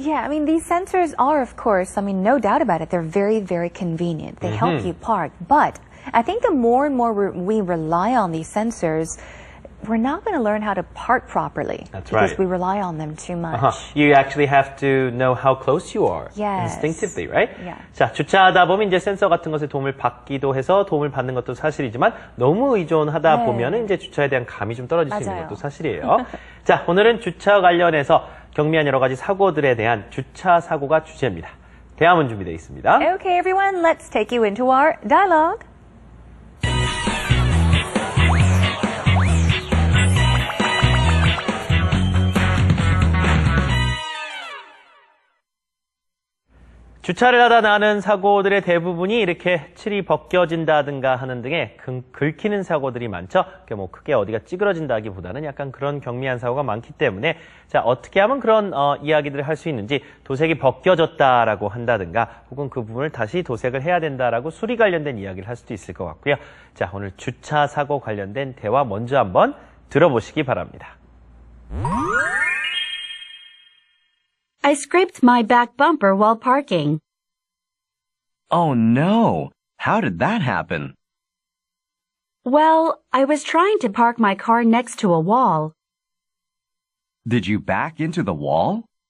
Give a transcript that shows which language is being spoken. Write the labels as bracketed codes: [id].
[en] Yeah, I mean, these sensors are, of course, no doubt about it, they're very, very convenient. They help you park. But I think the more and more we rely on these sensors, we're not going to learn how to park properly. That's because right. we rely on them too much. You actually have to know how close you are. Yes. Instinctively, right? Yeah. [ko] 자, 주차하다 보면 이제 센서 같은 것에 도움을 받기도 해서 도움을 받는 것도 사실이지만 너무 의존하다 네. 보면은 이제 주차에 대한 감이 좀 떨어질 수 있는 맞아요. 것도 사실이에요. 자, 오늘은 주차 관련해서 경미한 여러 가지 사고들에 대한 주차 사고가 주제입니다. 대화문 준비되어 있습니다. [en] Okay, everyone, let's take you into our dialogue. [ko] 주차를 하다 나는 사고들의 대부분이 이렇게 칠이 벗겨진다든가 하는 등의 긁히는 사고들이 많죠. 뭐 크게 어디가 찌그러진다기보다는 약간 그런 경미한 사고가 많기 때문에 자 어떻게 하면 그런 이야기들을 할 수 있는지 도색이 벗겨졌다라고 한다든가 혹은 그 부분을 다시 도색을 해야 된다라고 수리 관련된 이야기를 할 수도 있을 것 같고요. 자 오늘 주차 사고 관련된 대화 먼저 한번 들어보시기 바랍니다. [en] I scraped my back bumper while parking. Oh no! How did that happen? Well, I was trying to park my car next to a wall. Did you back into the wall?